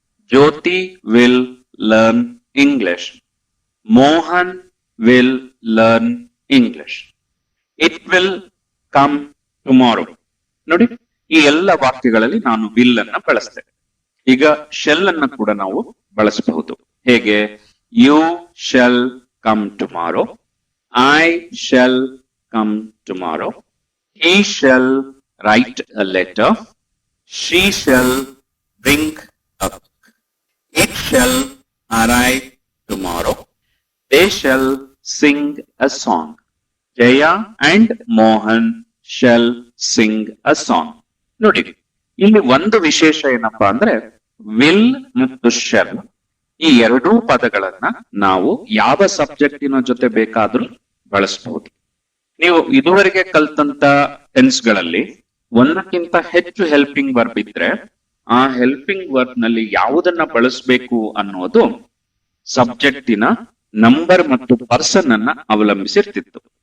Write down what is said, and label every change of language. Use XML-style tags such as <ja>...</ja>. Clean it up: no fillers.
<en>Jyoti will learn English. Mohan will learn English. It will come tomorrow.</en> <kn>ನೋಡಿ, ಈ ಎಲ್ಲ ವಾಕ್ಯಗಳಲ್ಲಿ ನಾನು ವಿಲ್ ಅನ್ನ ಬಳಸ್ತೇನೆ. ಈಗ ಶೆಲ್ ಅನ್ನ ಕೂಡ ನಾವು ಬಳಸಬಹುದು. ಹೇಗೆ?</kn> <en>You shall come tomorrow, I shall come tomorrow, he shall write a letter, she shall bring a book, it shall arrive tomorrow, they shall sing a song. Jaya and Mohan shall sing a song.</en> <kn>ನೋಡಿ, ಇಲ್ಲಿ ಒಂದು ವಿಶೇಷ ಏನಪ್ಪಾ ಅಂದ್ರೆ will ಮತ್ತು shell ಈ ಎರಡೂ ಪದಗಳನ್ನ ನಾವು ಯಾವ ಸಬ್ಜೆಕ್ಟಿನ ಜೊತೆ ಬೇಕಾದ್ರೂ ಬಳಸಬಹುದು. ನೀವು ಇದುವರೆಗೆ ಕಲ್ತಂತ ಟೆನ್ಸ್ ಗಳಲ್ಲಿ ಒಂದಕ್ಕಿಂತ ಹೆಚ್ಚು ಹೆಲ್ಪಿಂಗ್ ವರ್ಬ್ ಇದ್ರೆ ಆ ಹೆಲ್ಪಿಂಗ್ ವರ್ಬ್ ನಲ್ಲಿ ಯಾವುದನ್ನ ಬಳಸಬೇಕು ಅನ್ನೋದು ಸಬ್ಜೆಕ್ಟಿನ ನಂಬರ್ ಮತ್ತು ಪರ್ಸನ್ ಅನ್ನ ಅವಲಂಬಿಸಿರ್ತಿತ್ತು.</kn>